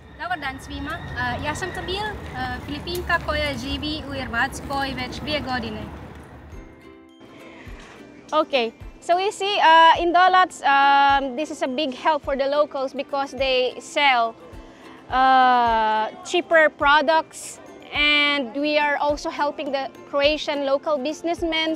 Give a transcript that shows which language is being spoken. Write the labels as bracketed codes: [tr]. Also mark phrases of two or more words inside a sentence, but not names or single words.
[hr] Dobar dan svima. Ja sam Camille, Filipinka koja živi u Hrvatskoj već 2 godine. [en] Okay, so you see, in Dolots, this is a big help for the locals because they sell cheaper products, and we are also helping the Croatian local businessmen.